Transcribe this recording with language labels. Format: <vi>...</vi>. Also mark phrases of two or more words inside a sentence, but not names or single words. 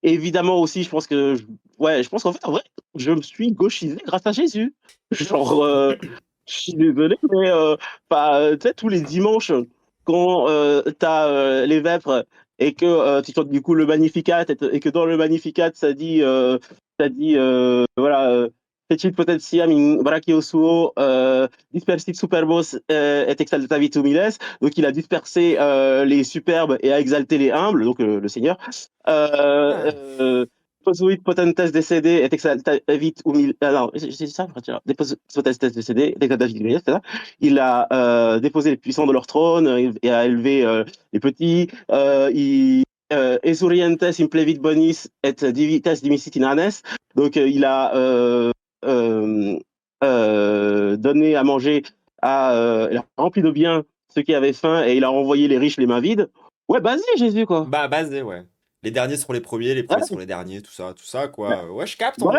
<fr>évidemment aussi, je pense qu'en fait, en vrai, je me suis gauchisé grâce à Jésus. Genre, je suis désolé, mais tu sais, tous les dimanches, quand t'as les vêpres et que tu chantes du coup le Magnificat et que dans le Magnificat, voilà,</fr> <la>Fecit potentiam in brachio suo, dispersit superbos et exaltavit humiles.</la> <fr>Donc il a dispersé les superbes et a exalté les humbles, donc le Seigneur. Ah.</fr> <la>Posuit potentes décédés et exaltavit humiles.</la> <fr>Non, c'est ça,</fr> <la>Deposuit potentes décédés et exaltavit humiles,</la> <fr>c'est ça. Il a déposé les puissants de leur trône et a élevé les petits.</fr> <la>Esurientes implevit bonis et divitas dimisit in annes.</la> <fr>Donc il a donné à manger il a rempli de biens ceux qui avaient faim et il a envoyé les riches les mains vides. Ouais, vas-y, Jésus, quoi. Bah, basé, ouais. Les derniers seront les premiers seront Ouais, les derniers, tout ça, quoi. Ouais, je capte en</fr>